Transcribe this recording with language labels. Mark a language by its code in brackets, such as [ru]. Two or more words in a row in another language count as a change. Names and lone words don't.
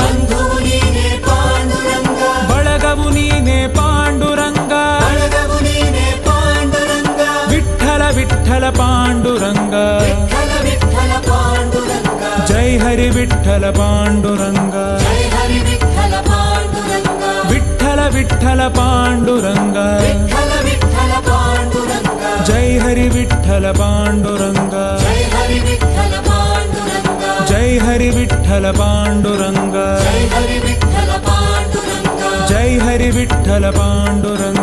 [kn] ಬಳಗವು ನೀನೇ ಪಾಂಡುರಂಗ ವಿಠ್ಠಲ ವಿಠ್ಠಲ ಪಾಂಡುರಂಗ ಜೈ ಹರಿ ವಿಠ್ಠಲ ಪಾಂಡುರಂಗ ವಿಠ್ಠಲ विठ्ठल पांडुरंग [mr] विठ्ठल विठ्ठल पांडुरंग जय हरि विठ्ठल पांडुरंग जय हरि विठ्ठल पांडुरंग जय हरि विठ्ठल पांडुरंग जय हरि विठ्ठल पांडुरंग जय हरि विठ्ठल पांडुरंग